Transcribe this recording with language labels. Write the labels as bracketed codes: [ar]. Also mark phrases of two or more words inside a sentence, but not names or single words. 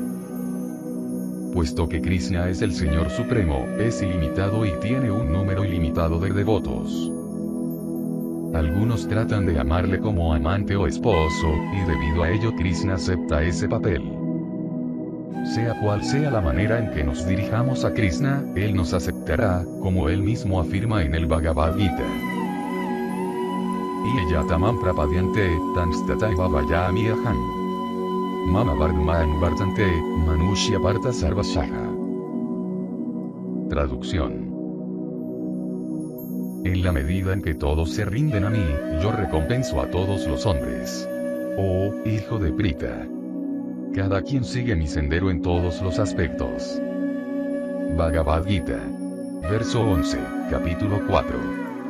[es] Puesto que Krishna es el Señor Supremo, es ilimitado y tiene un número ilimitado de devotos. Algunos tratan de amarle como amante o esposo, y debido a ello Krishna acepta ese papel. Sea cual sea la manera en que nos dirijamos a Krishna, Él nos aceptará, como Él mismo afirma en el Bhagavad Gita. [sa] Yatamam prapadyante, tanstataiva vayami aham. Mama vardman vartante, manushya parta sarvashaha. [es] Traducción. En la medida en que todos se rinden a mí, yo recompenso a todos los hombres. Oh, hijo de Prita. Cada quien sigue mi sendero en todos los aspectos. Bhagavad Gita. Verso 11, capítulo 4.